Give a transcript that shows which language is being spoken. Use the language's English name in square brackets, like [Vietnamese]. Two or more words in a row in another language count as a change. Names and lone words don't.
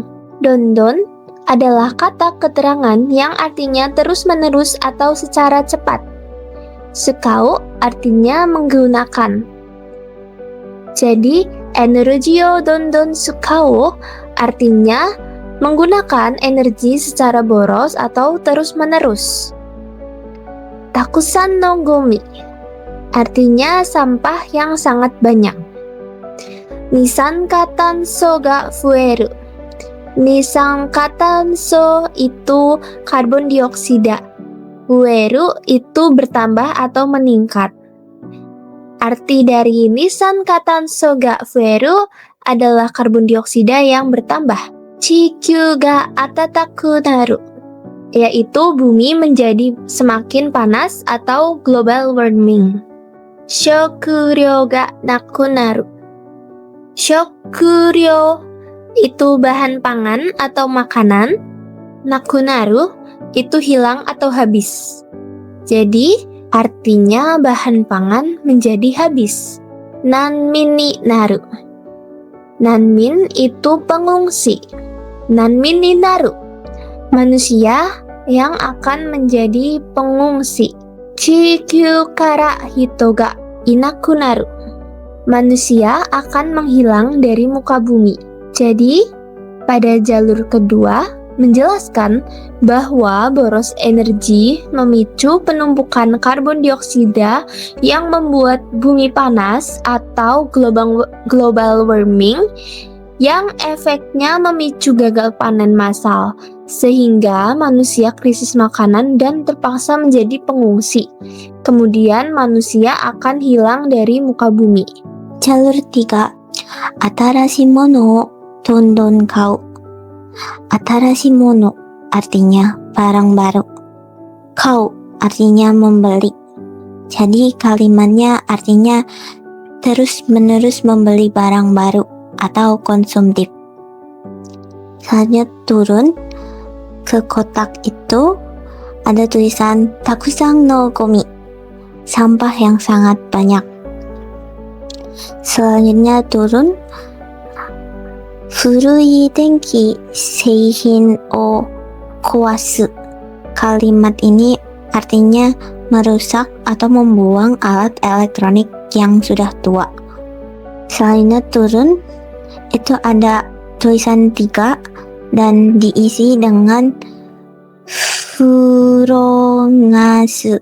[Indonesian] Dondon adalah kata keterangan yang artinya terus-menerus atau secara cepat. Sukao artinya menggunakan. Jadi, [Japanese] エネルギーを どんどん 使う [Indonesian] artinya menggunakan energi secara boros atau terus-menerus. [Japanese] たくさんのゴミ [Indonesian] artinya sampah yang sangat banyak. [Japanese] 二酸化炭素が増える. [Indonesian] Nisankatanso itu karbon dioksida. Fueru itu bertambah atau meningkat. Arti dari [Japanese] 二酸化炭素が増える [Indonesian] adalah karbon dioksida yang bertambah. [Japanese] 地球が暖かくなる, [Indonesian] yaitu bumi menjadi semakin panas atau [English] global warming. [Japanese] 食料がなくなる. [Indonesian] Shokuryo itu bahan pangan atau makanan. Nakunaru itu hilang atau habis. Jadi artinya bahan pangan menjadi habis. [Japanese] 難民になる. [Indonesian] Nanmin itu pengungsi. [Japanese] 難民になる, [Indonesian] manusia yang akan menjadi pengungsi. [Japanese] 地球から人がいなくなる. [Indonesian] Manusia akan menghilang dari muka bumi. Jadi, pada jalur kedua menjelaskan bahwa boros energi memicu penumpukan karbon dioksida yang membuat bumi panas atau [English] global warming [Indonesian] yang efeknya memicu gagal panen massal, sehingga manusia krisis makanan dan terpaksa menjadi pengungsi. Kemudian manusia akan hilang dari muka bumi. Jalur 3. [Japanese] 新しいものをどんどん買う. 新しいもの [Indonesian] artinya barang baru. Kau artinya membeli. Jadi kalimatnya artinya terus-menerus membeli barang baru atau konsumtif. Selanjutnya turun ke kotak itu ada tulisan [Japanese] たくさんのゴミ, [Indonesian] sampah yang sangat banyak. Selanjutnya turun [Japanese] 古い電気製品を壊す. [Indonesian] Kalimat ini artinya merusak atau membuang alat elektronik yang sudah tua. Selanjutnya turun itu ada tulisan 3 dan diisi dengan furongasu.